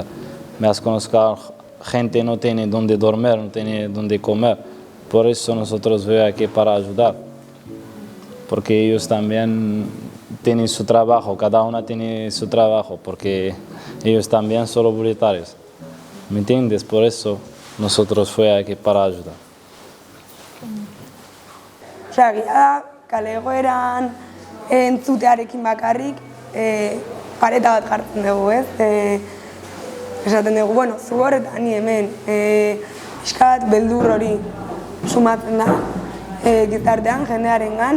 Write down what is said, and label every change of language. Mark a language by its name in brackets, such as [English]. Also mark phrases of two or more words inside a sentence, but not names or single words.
[Spanish] Me has conocido gente no tiene donde dormir, no tiene donde comer, por eso nosotros veo aquí para ayudar. Porque ellos también tienen su trabajo, cada uno tiene su trabajo, porque ellos también son voluntarios. ¿Me entiendes? Por eso nosotros fue aquí para ayudar. [Basque] Egia da, kale egoeran entzutearekin bakarrik pareta bat jartzen dugu, ez? Esaten dugu, zu hor eta ni hemen, pixkat beldur hori sumatzen da gizartean, jendearengan.